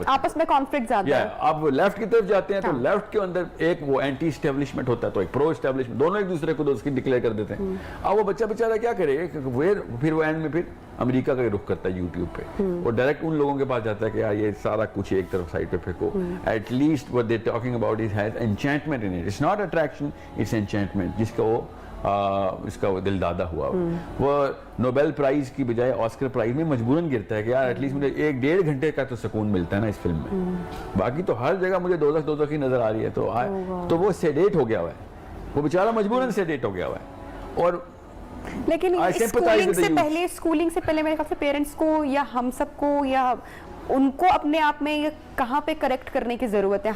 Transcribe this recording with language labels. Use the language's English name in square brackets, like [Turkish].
[Urdu] آپس میں کانفلکٹ زیادہ ہے. آپ لیفٹ کی طرف جاتے ہیں تو لیفٹ کے اندر ایک وہ اینٹی اسٹیبلشمنٹ ہوتا ہے تو ایک پرو اسٹیبلشمنٹ, دونوں ایک دوسرے کو دوست کی ڈکلیئر کر دیتے ہیں. اب وہ بچہ بیچارہ کیا کرے, پھر وہ اینڈ میں پھر امریکہ کا رخ کرتا ہے یوٹیوب پہ, اور ڈائریکٹ ان لوگوں کے پاس جاتا ہے کہ یار یہ سارا کچھ ایک طرف سائڈ پہ پھینکو. [English] At least what they're talking about is has enchantment in it. It's not attraction, it's enchantment, [Urdu] جس کا وہ اس کا دل دادا ہوا. وہ نوبیل پرائز کی بجائے آسکر پرائز میں مجبوراً گرتا ہے کہ یار ایٹ لیسٹ مجھے 1-1.5 گھنٹے کا تو سکون ملتا ہے نا اس فلم میں, باقی تو ہر جگہ مجھے دوزخ ہی نظر آ رہی ہے. تو وہ سیڈیٹ ہو گیا ہوا ہے, وہ بیچارہ مجبوراً سیڈیٹ ہو گیا ہوا ہے. اور لیکن اسکولنگ سے پہلے میرے خیال سے پیرنٹس کو یا ہم سب کو یا ان کو اپنے آپ میں کہاں پہ کریکٹ کرنے کی ضرورت ہے.